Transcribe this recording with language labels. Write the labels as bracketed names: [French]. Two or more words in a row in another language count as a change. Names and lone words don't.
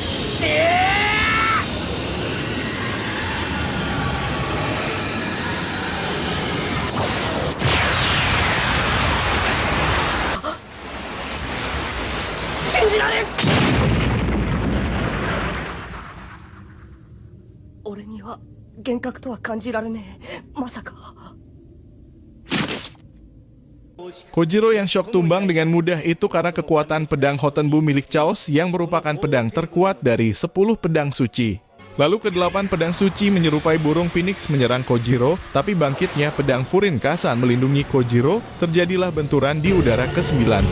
[Japanese] 信じられん俺には幻覚とは感じられねえまさか [Indonesian] Kojiro yang syok tumbang dengan mudah itu karena kekuatan pedang Hotenbu milik Chaos yang merupakan pedang terkuat dari 10 pedang suci. Lalu ke-8 pedang suci menyerupai burung phoenix menyerang Kojiro, tapi bangkitnya pedang Furin Kazan melindungi Kojiro, terjadilah benturan di udara ke-9.